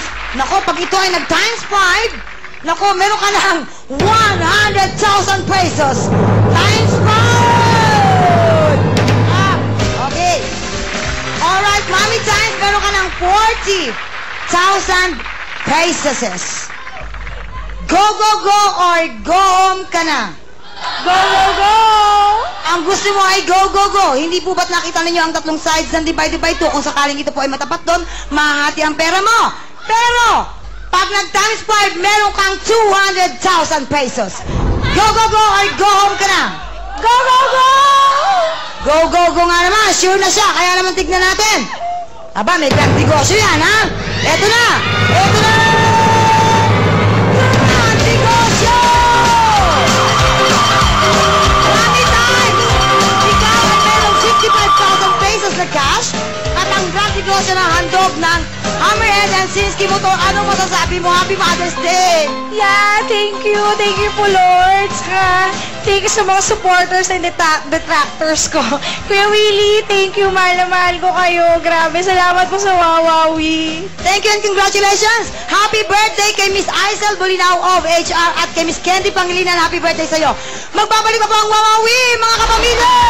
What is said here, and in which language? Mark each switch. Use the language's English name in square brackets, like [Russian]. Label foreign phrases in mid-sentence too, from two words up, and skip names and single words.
[Filipino] Nako, pag ito ay nag-times 5, nako, meron ka ng 100,000 pesos. [English] Times 5! [Filipino] Okay. Alright, Mommy Times, meron ka ng 40,000 pesos. [English] Go, go, go, or go home [Filipino] ka na. [English] Go, go, go! [Filipino] Ang gusto mo ay go, go, go. Hindi po ba't nakita ninyo ang tatlong sides ng [English] divide by 2? [Filipino] Kung sakaling ito po ay matapat doon, mahahati ang pera mo. Pero, pag nag-times 5, meron kang 200,000 pesos. [English] Go, go, go, or go home [Filipino] ka na. [English] Go, go, go! Go, go, go [Filipino] nga naman. Sure na siya. Kaya naman tignan natin. Aba, may grand negosyo yan, ha? Eto na! Eto na! Grand negosyo! Mommy Times! Ikaw ay merong 55,000 pesos na cash at ang grand negosyo na handog ng Hammerhead and Sinski Motor. Ano masasabi mo? [English] Happy Mother's Day! Yeah, thank you. Thank you po, Lord. Thank you [Filipino] sa mga [English] supporters and detractors ko. Kuya Willie, thank you. [Filipino] Mahal na mahal ko kayo. Grabe, salamat po sa Wawawi. [English] Thank you and congratulations! Happy birthday [Filipino] kay Miss Aisel Bolinao of HR at kay Miss Candy Pangilinan. [English] Happy birthday [Filipino] sa'yo. Magbabalik pa po ang Wawawi, mga kapamilya!